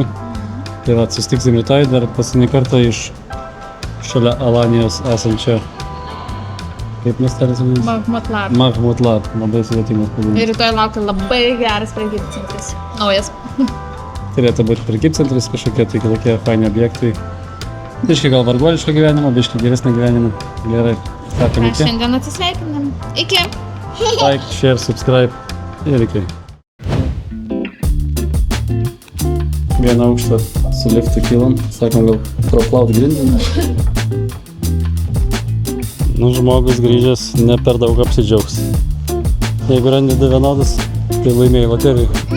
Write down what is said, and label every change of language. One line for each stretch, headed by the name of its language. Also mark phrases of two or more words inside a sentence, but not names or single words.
Lithuanian: Tai va, susitiksim rytoj, dar paskutinį kartą iš šalia Alanijos esančio, kaip miestelis vadinasi? Mahmudlar, labai sudėtingas pavadinimas. Ir rytoj laukia labai geras prekybcentris, naujas. Turėtų būti prekybcentris kažkokie, tai tokie faini objektai. Biškai gal varguoliško gyvenimo, biškai geresnio gyvenimo. Gerai, sakom iki. Šiandien atsisveikinam. Iki.
English: Like, share, subscribe
Lithuanian: ir iki. Vieną aukštą su liftu kilom, sakom gal praplaut grindinį. Nu, žmogus grįžęs ne per daug apsidžiaugs. Jeigu randi 2 vienodus, tai laimėjai loterijų.